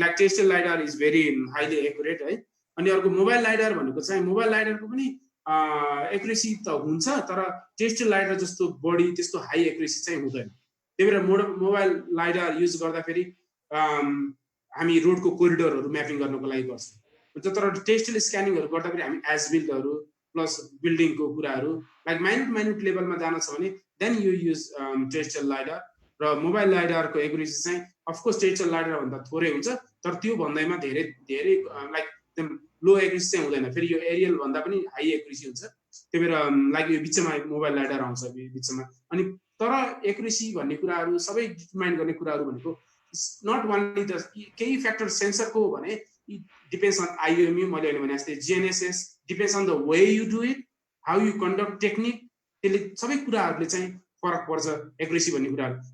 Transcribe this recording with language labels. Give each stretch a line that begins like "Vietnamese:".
English: Like terrestrial lidar is very highly accurate है।
Nepali: अनि अर्को मोबाइल लाइडार भनेको चाहिँ मोबाइल लाइडारको पनि एक्युरेसी त हुन्छ, तर टेरेस्ट्रियल लाइडार जस्तो बढी त्यस्तो हाई एक्युरेसी चाहिँ हुँदैन। त्यही भएर मोबाइल लाइडार युज गर्दाखेरि हामी रोडको कोरिडोरहरू म्यापिङ गर्नको लागि गर्छौँ। तर टेरेस्ट्रियल स्क्यानिङहरू गर्दाखेरि हामी एजबिल्डहरू प्लस बिल्डिङको कुराहरू लाइक माइन्युट लेभलमा जान छ भने
English: Then you use terrestrial lidar.
Nepali: र मोबाइल लाइडारको एक्युरेसी चाहिँ अफकोर्स टेरेस्ट्रियल लाइडार भन्दा थोरै हुन्छ, तर त्यो भन्दैमा धेरै लाइक एकदम लो एक्युरेसी चाहिँ हुँदैन। फेरि यो एरियल भन्दा पनि हाई एक्युरेसी हुन्छ। त्यही भएर लाइक यो बिचमा मोबाइल लाइडार आउँछ बिचमा। अनि तर एक्युरेसी भन्ने कुराहरू सबै डिटरमाइन गर्ने कुराहरू भनेको
English: not only the
Nepali: केही फ्याक्टर सेन्सरको भने
English: it depends on IOMU,
Nepali: मैले अहिले भने जस्तै GNSS,
English: depends on the way you do it, how you conduct technique,
Nepali: त्यसले सबै कुराहरूले चाहिँ फरक पर्छ एक्युरेसी भन्ने कुराहरू।